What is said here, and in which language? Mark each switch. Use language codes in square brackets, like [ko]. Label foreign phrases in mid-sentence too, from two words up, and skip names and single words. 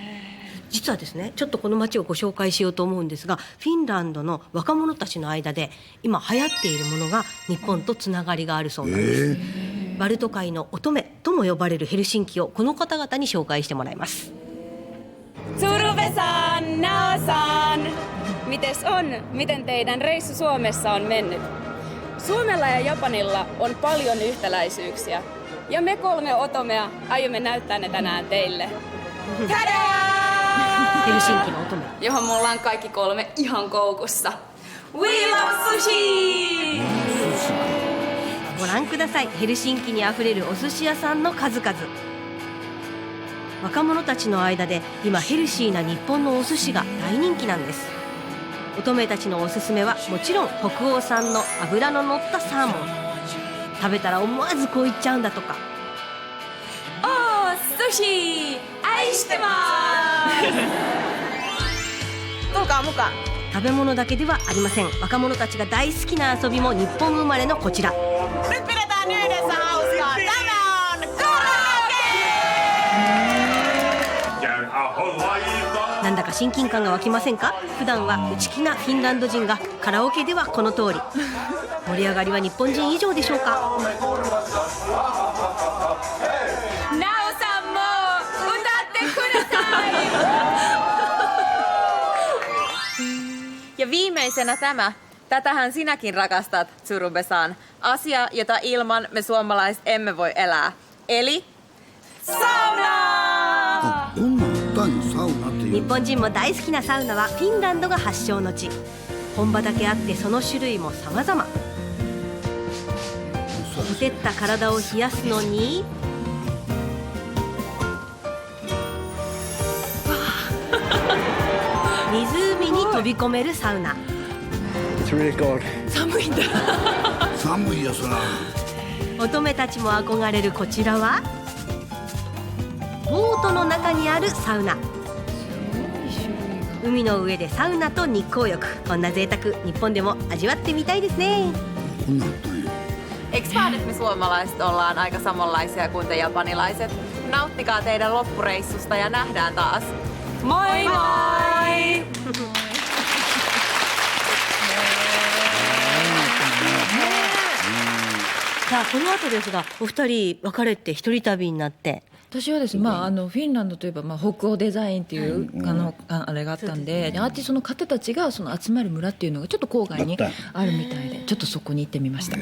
[ja] 実はですねちょっとこの街をご紹介しようと思うんですが、フィンランドの若者たちの間で今流行っているものが日本とつながりがあるそうなんです。バルト海の乙女とも呼ばれるヘルシンキをこの方々に紹介してもらいます。 [fi] Turve-san, Nao-san, mites on? Miten teidän reissu Suomessa on mennyt? Suomella ja Japanilla on paljon yhtäläisyyksiä. Ja me 3 otomea aiomme näyttää ne tänään teille. Tadaa! [ja] ヘルシンキの乙女. [fi] Johon me ollaan kaikki 3 ihan koukussa. [en] We love sushi! [ja] ご覧ください。ヘルシンキにあふれるお寿司屋さんの数々。若者たちの間で今ヘルシーな日本のお寿司が大人気なんです。乙女たちのおすすめはもちろん北欧産の脂の乗ったサーモン。食べたら思わずこう言っちゃうんだとか。おー、 Sushi! 愛してます [fi] tulkaa mukaan。 [ja] 食べ物だけではありません。若者たちが大好きな遊びも日本生まれのこちら。 [fi] Nyt pidetään yhdessä hauskaa. Tämä on karaoke! [ja] なんだか親近感が湧きませんか？普段は内気なフィンランド人がカラオケではこの通り。盛り上がりは日本人以上でしょうか？なおさんも歌ってください [fi] Ja viimeisenä tämä. Tätähän sinäkin rakastat, Tsurubesan. Asia, jota ilman me suomalaiset emme voi elää. Eli sauna! [ja] 日本人も大好きなサウナはフィンランドが発祥の地。本場だけあってその種類も様々。ほてった体を冷やすのに湖に飛び込めるサウナ。寒いんだ。寒いよそら。乙女たちも憧れるこちらはボートの中にあるサウナ。海の上でサウナと日光浴、こんな贅沢日本でも味わってみたいですね。 [fi] Eiks vaan nyt me suomalaiset ollaan aika samanlaisia kuin te japanilaiset? Nauttikaa teidän loppureissusta ja nähdään taas. Moi moi! [ja] さあこの後ですが、お二人別れて一人旅になって。私はですね、フィンランドといえば、北欧デザインっていう、あれがあったんで、アーティストの方たちがその集まる村っていうのがちょっと郊外にあるみたいで、ちょっとそこに行ってみました。